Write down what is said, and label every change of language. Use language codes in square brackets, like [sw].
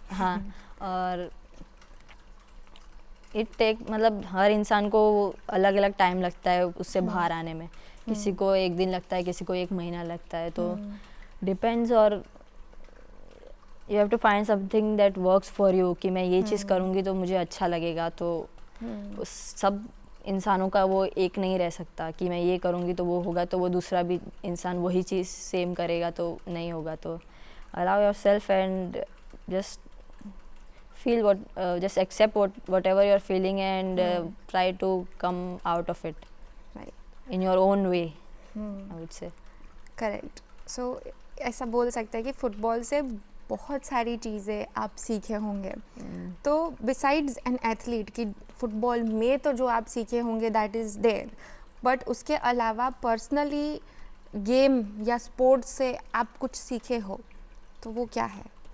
[hi] हाँ, और मतलब हर इंसान को अलग अलग टाइम लगता है उससे बाहर आने में, किसी को 1 दिन लगता है, किसी को 1 महीना लगता है, तो डिपेंड्स। और [en] you have to find something that works for you, [hi] कि मैं ये चीज़ करूँगी तो मुझे अच्छा लगेगा। तो उस सब इंसानों का वो एक नहीं रह सकता कि मैं ये करूँगी तो वो होगा, तो वो दूसरा भी इंसान वही चीज़ सेम करेगा तो नहीं होगा। [en] तो allow yourself and just feel just accept whatever you're feeling and try to come out of it in your own way, I would say. Correct. [hi] सो ऐसा बोल सकते हैं कि फुटबॉल से बहुत सारी चीज़ें आप सीखे होंगे। तो [en] besides an athlete [hi] की फुटबॉल में तो जो आप सीखे होंगे [en] that is there, [hi] बट उसके अलावा पर्सनली गेम या स्पोर्ट्स से आप कुछ सीखे हो तो वो क्या है?